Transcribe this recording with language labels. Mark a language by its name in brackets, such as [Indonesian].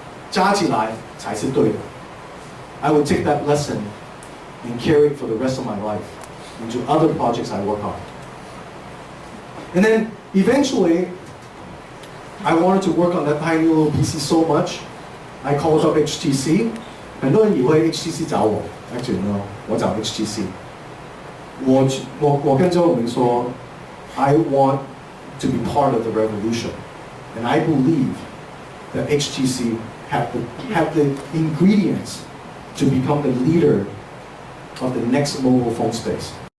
[Chinese] 加起来才是对的。 [English] I would take that lesson and carry it for the rest of my life into other projects I work on. And then eventually, I wanted to work on that tiny little PC so much, I called up HTC. [Chinese] 很多人以为 HTC 找我 ， [English] actually no， [Chinese] 我找 HTC。我跟周永明说 [English] ，I want to be part of the revolution, and I believe that HTC have the ingredients to become the leader of the next mobile phone space.